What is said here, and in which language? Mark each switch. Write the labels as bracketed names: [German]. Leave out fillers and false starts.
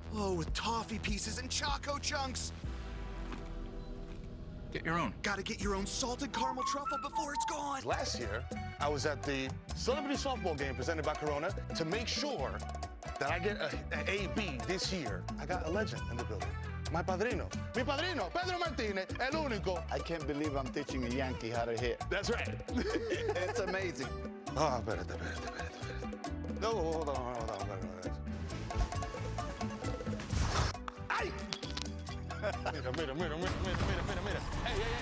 [English] Oh, with toffee pieces and choco chunks. Get your own. Gotta get your own salted caramel truffle before it's gone. Last year, I was at the celebrity softball game presented by Corona to make sure that I get an AB this year. I got a legend in the building. My padrino. [Spanish] Mi padrino, Pedro Martinez, el único. [English] I can't believe I'm teaching a Yankee how to hit. That's right. It's amazing. Oh, [Spanish] espérate. [English] No, hold on. [Spanish] Ay! Mira. Hey.